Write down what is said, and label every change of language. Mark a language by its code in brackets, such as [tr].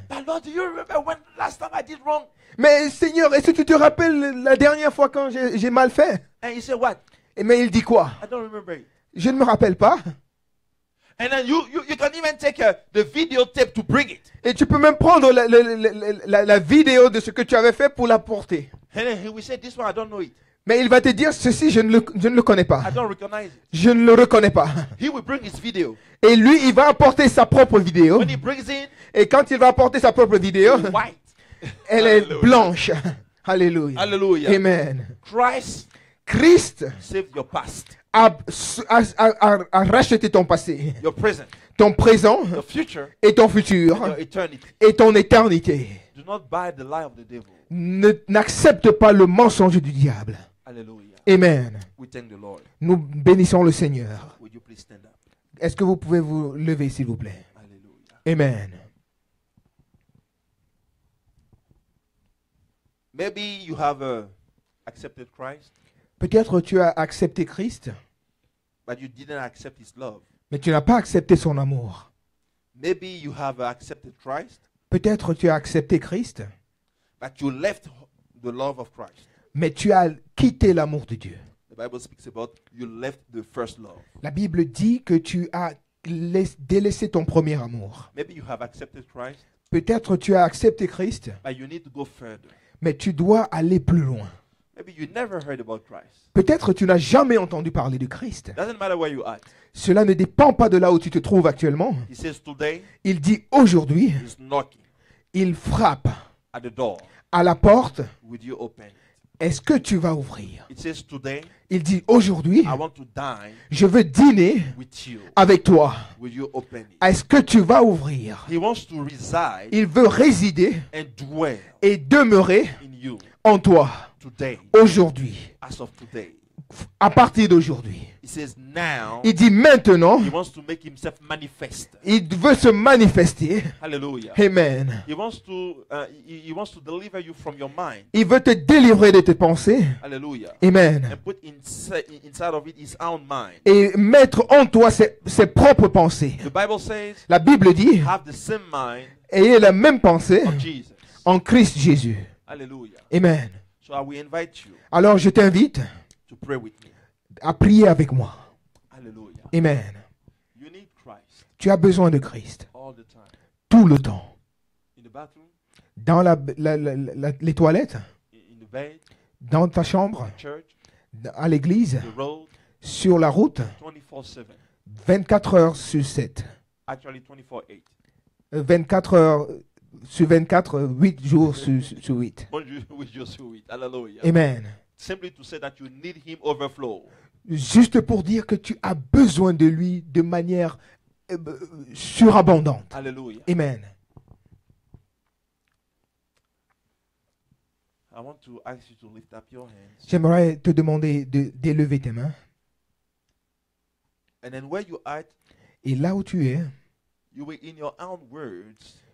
[en] But Lord, do you remember when last time I did wrong? [fr] Mais Seigneur, est-ce que tu te rappelles la dernière fois quand j'ai mal fait? [en] And he said, what? [fr] Mais il dit quoi? [en] I don't remember it. [fr] Je ne me rappelle pas. [en] And then you can even take the videotape to bring it. [fr] Et tu peux même prendre la vidéo de ce que tu avais fait pour la porter. [en] And then he will say, this one, I don't know it. [fr] Mais il va te dire, ceci, je ne le connais pas. [en] I don't recognize it. [fr] Je ne le reconnais pas. [en] He will bring his video. [fr] Et lui, il va apporter sa propre vidéo. [en] When he brings it, [fr] Et quand il va apporter sa propre vidéo, [en] it's white. [fr] elle est [en] Hallelujah. [fr] blanche. Alléluia. [en] Hallelujah. [fr] Amen. [en] Christ [fr] Christ [en] saved your past, [fr] a racheté ton passé, [en] your present, [fr] ton présent [en] your future, [fr] et ton [en] and [fr] futur [en] your eternity. [fr] et ton éternité. [en] Do not buy the lie of the devil. [fr] N'accepte pas le mensonge du diable. [en] Hallelujah. [fr] Amen. [en] We thank the Lord. [fr] Nous bénissons le Seigneur. [en] Would you please stand up? [fr] Est-ce que vous pouvez vous lever, s'il vous plaît? [en] Hallelujah. [fr] Amen. [en] Maybe you have accepted Christ, [fr] Peut-être tu as accepté Christ, [en] but you didn't accept his love. [fr] mais tu n'as pas accepté son amour. [en] Maybe you have accepted Christ, [fr] Peut-être tu as accepté Christ, [en] but you left the love of Christ. [fr] mais tu as quitté l'amour de Dieu. [en] The Bible speaks about you left the first love. [fr] La Bible dit que tu as délaissé ton premier amour. [en] Maybe you have accepted Christ, [fr] Peut-être tu as accepté Christ, [en] but you need to go further. [fr] mais tu dois aller plus loin. [en] Maybe you never heard about Christ. [fr] Peut-être tu n'as jamais entendu parler de Christ. [en] Doesn't matter where you are. [fr] Cela ne dépend pas de là où tu te trouves actuellement. [en] He says today [fr] Il dit aujourd'hui, [en] he's knocking [fr] il frappe [en] at the door. [fr] à la porte. [en] Will you open it? [fr] Est-ce que tu vas ouvrir? [en] It says today [fr] Il dit aujourd'hui, [en] I want to dine [fr] je veux dîner [en] with you. [fr] avec toi. [en] Will you open it? [fr] Est-ce que tu vas ouvrir? [en] He wants to reside [fr] Il veut résider [en] and dwell [fr] et demeurer [en] in you [fr] en toi [en] today, [fr] aujourd'hui, [en] as of today. [fr] à partir d'aujourd'hui. [en] He says now [fr] Il dit maintenant, [en] he wants to make himself manifest. [fr] il veut se manifester. [en] Hallelujah. [fr] Amen. [en] He wants to deliver you from your mind. [fr] Il veut te délivrer de tes pensées. [en] Hallelujah. [fr] Amen. [en] And put inside of it his own mind. [fr] Et mettre en toi ses propres pensées. [en] The Bible says, [fr] La Bible dit, [en] have the same mind [fr] ayez la même pensée [en] of Jesus. [fr] en Christ Jésus. [en] Hallelujah. [fr] Amen. [en] So I will invite you [fr] Alors je t'invite [en] to pray with me. [fr] à prier avec moi. [en] Hallelujah. [fr] Amen. [en] You need Christ [fr] Tu as besoin de Christ [en] all the time. [fr] tout le temps. [en] In the bathroom, [fr] Dans les toilettes, [en] in the bed, [fr] dans ta chambre, [en] church, [fr] à l'église, [en] the road, [fr] sur la route, [en] 24/7. [fr] 24 heures sur 7. [en] Actually 24/8. [fr] 24 heures sur 24, 8 jours sur 8. [en] With your sweet. Hallelujah. [fr] Amen. [en] Simply to say that you need him overflow. [fr] Juste pour dire que tu as besoin de lui de manière surabondante. [en] Hallelujah. [fr] Amen. [en] I want to ask you to lift up your hands. [fr] J'aimerais te demander d'élever tes mains. [en] And then where you are, [fr] Et là où tu es, [en] you will in your own words